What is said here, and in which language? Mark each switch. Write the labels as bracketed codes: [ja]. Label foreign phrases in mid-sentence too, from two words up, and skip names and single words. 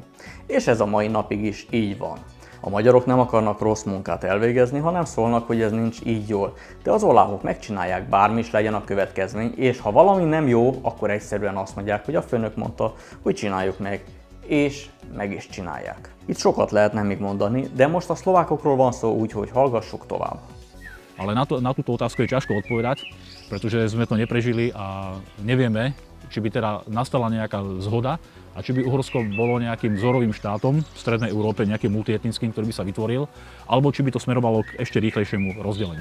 [hu] És ez a mai napig is így van. A magyarok nem akarnak rossz munkát elvégezni, hanem szólnak, hogy ez nincs így jól. De az oláhok megcsinálják, bármi is legyen a következmény, és ha valami nem jó, akkor egyszerűen azt mondják, hogy a főnök mondta, hogy csináljuk meg, és meg is csinálják. Itt sokat lehetne még mondani, de most a szlovákokról van szó, úgyhogy hallgassuk tovább. [sk] Ale na túto otázku je ťažko odpovedať, pretože sme to neprežili a nevieme, či by teda nastala nejaká zhoda a či by Uhorsko bolo nejakým vzorovým štátom v strednej Európe, nejakým multietnickým, ktorý by sa vytvoril, alebo či by to smerovalo k ešte rýchlejšiemu rozdeleniu.